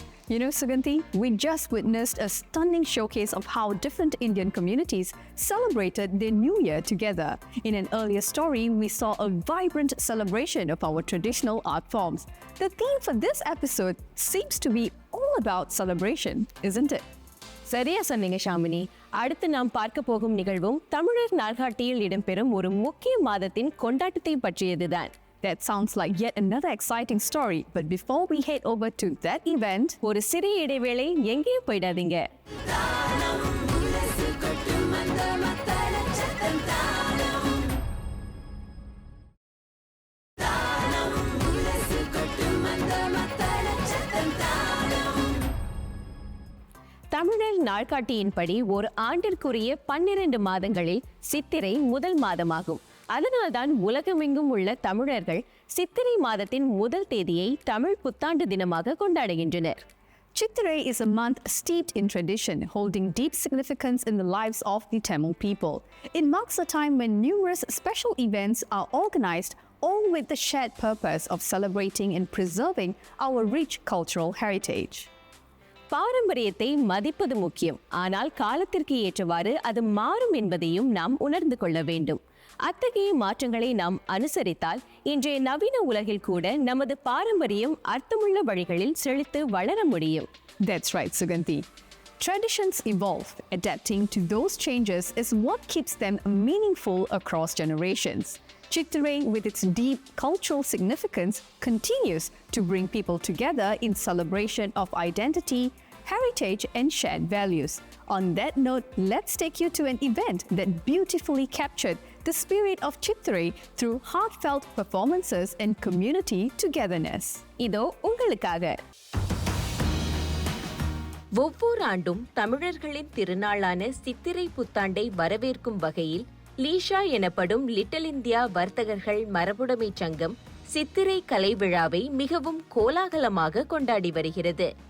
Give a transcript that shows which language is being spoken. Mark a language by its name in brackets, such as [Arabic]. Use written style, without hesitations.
[English] You know, Suganti, we just witnessed a stunning showcase of how different Indian communities celebrated their New Year together. In an earlier story, we saw a vibrant celebration of our traditional art forms. The theme for this episode seems to be all about celebration, isn't it? [Tamil] சரியா சொன்னீங்க ஷாமினி. அடுத்து நாம் பார்க்க போகும் நிகழ்வும் தமிழர் நாள்காட்டியில் இடம்பெறும் ஒரு முக்கிய மாதத்தின் கொண்டாட்டத்தை பற்றியதுதான். [English] That sounds like yet another exciting story. But before we head over to that event, [Tamil] ஒரு சிறிய இடைவேளை, எங்கேயும் போயிடாதீங்க. தமிழர் நாள்காட்டியின்படி ஒரு ஆண்டிற்குரிய 12 மாதங்களில் சித்திரை முதல் மாதமாகும். அதனால்தான் உலகமெங்கும் உள்ள தமிழர்கள் சித்திரை மாதத்தின் முதல் தேதியை தமிழ் புத்தாண்டு தினமாக கொண்டாடுகின்றனர். [English] Chittirai is a month steeped in tradition, holding deep significance in the lives of the Tamil people. It marks a time when numerous special events are organized, all with the shared purpose of celebrating and preserving our rich cultural heritage. [Tamil] பாரம்பரியத்தை மதிப்பது முக்கியம், ஆனால் காலத்திற்கு ஏற்றவாறு அது மாறும் என்பதையும் நாம் உணர்ந்து கொள்ள வேண்டும். அத்தகைய மாற்றங்களை நாம் அனுசரித்தால் இன்றைய நவீன உலகில் கூட நமது பாரம்பரியம் அர்த்தமுள்ள வழிகளில் செழித்து வளர முடியும். [English] That's right, Suganti. Traditions evolve. Adapting to those changes is what keeps them meaningful across generations. Chittirai, with its deep cultural significance, continues to bring people together in celebration of identity, heritage, and shared values. On that note, let's take you to an event that beautifully captured the spirit of Chittirai through heartfelt performances and community togetherness. [Tamil] இதோ உங்களுக்காக. ஒவ்வொரு ஆண்டும் தமிழர்களின் திருநாளான சித்திரை புத்தாண்டை வரவேற்கும் வகையில் லீஷா எனப்படும் little India வர்த்தகர்கள் மரபுடைமை சங்கம் சித்திரை கலை விழாவை மிகவும் கோலாகலமாக கொண்டாடி வருகிறது.